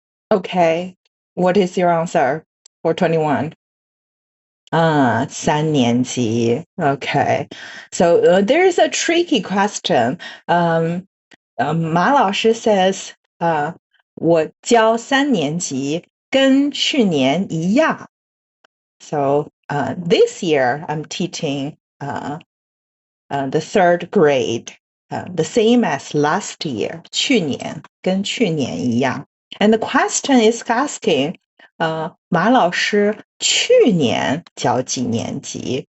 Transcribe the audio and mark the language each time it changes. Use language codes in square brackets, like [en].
[en] Okay, what is your answer for 21? [zh] 3年级. [en] Okay, so there's a tricky question. [zh] 马老师 [en] says, [zh] 我教3年级跟去年一样. [en] So this year I'm teaching the 3rd grade, the same as last year. [zh] 去年跟去年一样. [en] And the question is asking, [zh] 马老师去年教几年级?